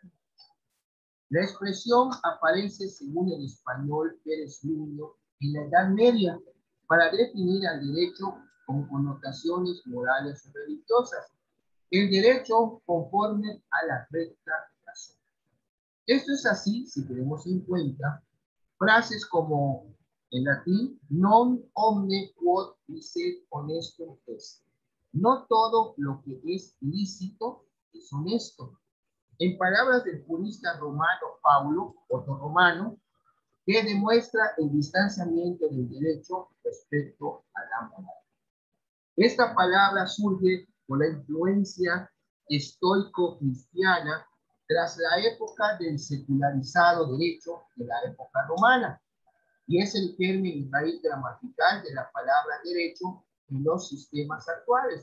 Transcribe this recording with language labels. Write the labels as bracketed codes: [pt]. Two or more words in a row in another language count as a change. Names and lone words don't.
[es] La expresión aparece, según el español Pérez Luño, en la Edad Media para definir al derecho con connotaciones morales o religiosas. El derecho conforme a la recta razón. Esto es así si tenemos en cuenta frases como en latín, [la] non omne quod licet honestum est. [es] No todo lo que es lícito es honesto. En palabras del jurista romano Paulo, otorromano, que demuestra el distanciamiento del derecho respecto a la moral. Esta palabra surge por la influencia estoico-cristiana tras la época del secularizado derecho de la época romana, y es el término y raíz gramatical de la palabra derecho en los sistemas actuales.